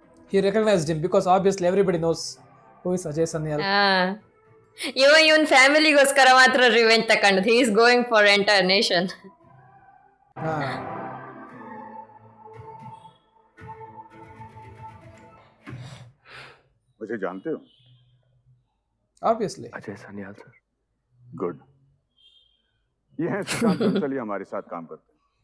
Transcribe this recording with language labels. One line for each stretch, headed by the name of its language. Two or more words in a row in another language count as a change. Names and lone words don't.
English: he recognized him because obviously everybody knows who is Ajay Sanyal.
Kannada: ಇವನ್ ಫ್ಯಾಮಿಲಿಗೋಸ್ಕರ ಮಾತ್ರ ರಿವೆಂಜ್ ತಕೊಂಡ್
English: he is going for entire nation. Ah.
Hindi: मुझे जानते हो? Obviously. अजय सान्याल सर. गुड. ये हैं सुशांत बंसल, ये हमारे साथ काम करते हैं.